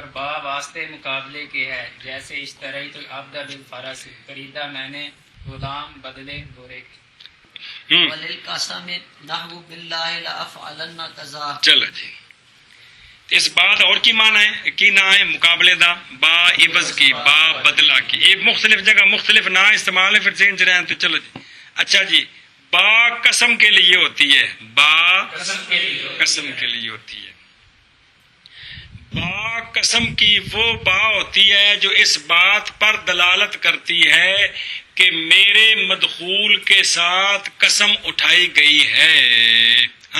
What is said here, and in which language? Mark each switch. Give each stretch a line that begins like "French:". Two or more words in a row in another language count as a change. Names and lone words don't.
Urdu: با واسطے مقابلے کے ہے. جیسے
Arabic: اشتریت العبد بالفرس
Urdu: سے خریدا میں نے غلام بدلے گھوڑے کے.
Arabic: وللقسم نحو باللہ لافعلن کذا.
Urdu: چلو جی اس بات اور کی معنی ہے؟
Punjabi: کی نام ہے مقابلے دا؟ با عوض کی، با بدلہ کی.
Urdu: یہ مختلف جگہ مختلف نام استعمال ہے، پھر چینج رہے ہیں. تو چلو جی اچھا جی با قسم کے لیے ہوتی ہے، با قسم کے لیے ہوتی ہے. با قسم کی وہ با ہوتی ہے جو اس بات پر دلالت کرتی ہے کہ میرے مدخول کے ساتھ قسم اٹھائی گئی ہے.